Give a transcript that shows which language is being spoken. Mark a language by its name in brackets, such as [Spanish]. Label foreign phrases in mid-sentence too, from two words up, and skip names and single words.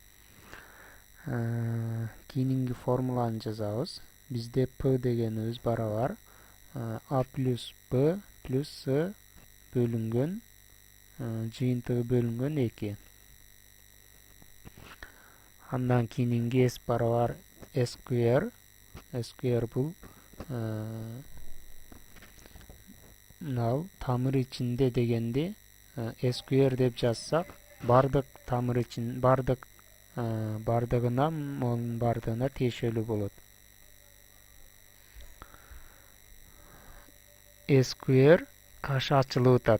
[Kyrgyz] Кийинки формуланы жазабыз. Бизде П дегенибиз барабар А плюс Б плюс С бөлүнгөн, жыйынтыгы бөлүнгөн 2. Андан кийинки S барабар [English] S square. S square [Kyrgyz] бул мынау тамыр ичинде дегенди [English] S square [Kyrgyz] деп жазсак, бардык тамыр ичин, бардыгына монун бардыгына тиешелүү болот. [English] S square [Kyrgyz] каша ачылып атат.